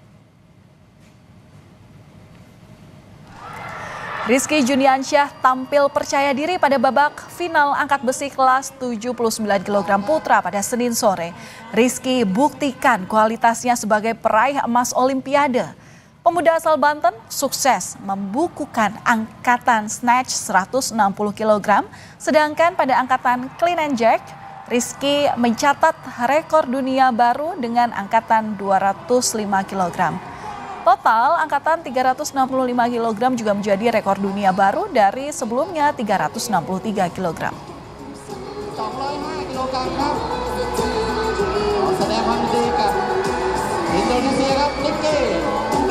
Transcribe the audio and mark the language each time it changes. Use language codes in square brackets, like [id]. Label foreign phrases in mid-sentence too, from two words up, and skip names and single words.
[id] Rizky Juniansyah tampil percaya diri pada babak final angkat besi kelas 79 kg putra pada Senin sore. Rizky buktikan kualitasnya sebagai peraih emas Olimpiade. Pemuda asal Banten sukses membukukan angkatan snatch 160 kg, sedangkan pada angkatan [en] clean and jerk, [id] Rizky mencatat rekor dunia baru dengan angkatan 205 kg. Total angkatan 365 kg juga menjadi rekor dunia baru dari sebelumnya 363 kg. [th] 205 กิโลกรัมครับขอแสดงความยินดีกับอินโดนีเซียครับนิกกี้